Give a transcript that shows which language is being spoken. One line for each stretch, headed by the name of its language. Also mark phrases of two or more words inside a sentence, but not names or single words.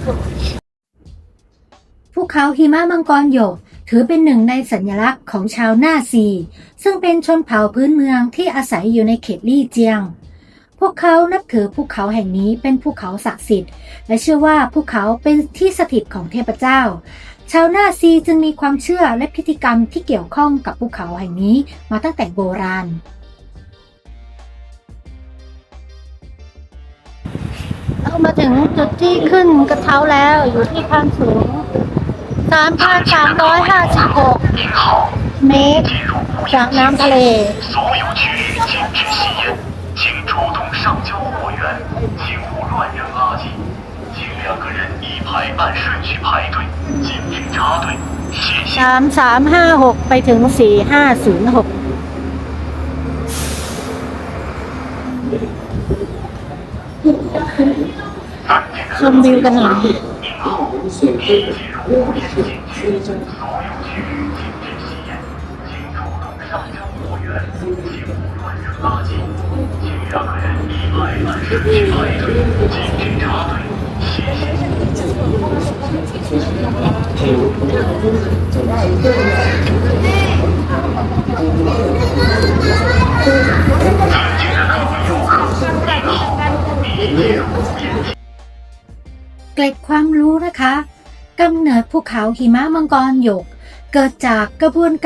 Thai: ภูเขาหิมะมังกรหยกถือเป็นหนึ่งในสัญลักษณ์ของชาวน่าซี ซึ่งเป็นชนเผ่าพื้นเมืองที่อาศัยอยู่ในเขตลี่เจียง พวกเขานับถือภูเขาแห่งนี้เป็นภูเขาศักดิ์สิทธิ์และเชื่อว่าภูเขาเป็นที่สถิตของเทพเจ้า ชาวน่าซีจึงมีความเชื่อและพิธีกรรมที่เกี่ยวข้องกับภูเขาแห่งนี้มาตั้งแต่โบราณ เรามาถึงจุดที่ขึ้นกระเช้าแล้วอยู่ที่ความสูง 3,356 เมตรจากน้ำทะเล
Chinese: 所有区域禁止吸烟，请主动上交货源，请勿乱扔垃圾，请2个人一排按顺序排队，禁止插队，谢谢。
Thai: 3356 ไปถึง 4506 ชมวิวกันหน่อย
Chinese: 进入无烟禁区，所有区域禁止吸烟，请主动上交货源，请勿乱扔垃圾，请2个人一排按顺序排队，禁止插队，谢谢。
Thai: เกร็ดความรู้นะคะกำเนิดภูเขาหิมะมังกรหยก เกิดจากกระบวน